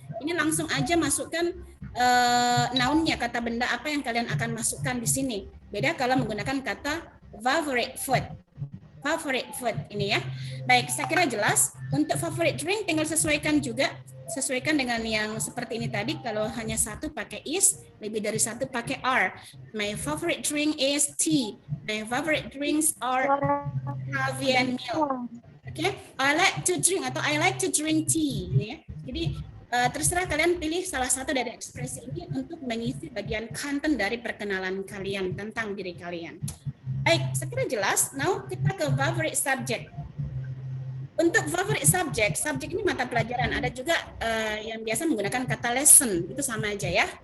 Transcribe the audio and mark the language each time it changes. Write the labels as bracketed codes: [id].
[id] Ini langsung aja masukkan noun-nya, kata benda apa yang kalian akan masukkan di sini. Beda kalau menggunakan kata favorite food. Favorite food ini ya. Baik, saya kira jelas. Untuk favorite drink tinggal sesuaikan juga. Sesuaikan dengan yang seperti ini tadi. Kalau hanya satu pakai is, lebih dari satu pakai are. [en] My favorite drink is tea. My favorite drinks are coffee and milk. Okay? I like to drink [id] atau [en] I like to drink tea. [id] Ya. Jadi terserah kalian pilih salah satu dari ekspresi ini untuk mengisi bagian content dari perkenalan kalian tentang diri kalian. Baik, saya kira jelas. [en] Now [id] kita ke favorite subject. Untuk favorite subject, subjek ini mata pelajaran. Ada juga yang biasa menggunakan kata lesson, itu sama aja ya.